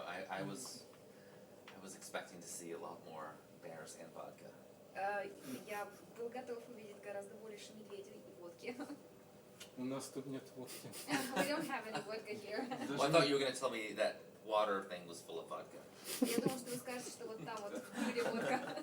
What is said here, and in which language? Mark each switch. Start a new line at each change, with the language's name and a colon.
English: I was expecting to see a lot more bears and vodka.
Russian: Я был готов увидеть гораздо больше медведей и водки. У нас тут нет водки.
English: We don't have any vodka here. Well, I thought you were going to tell me that water thing was full of vodka.
Russian: Я думал, что вы скажете, что вот там вот были водка.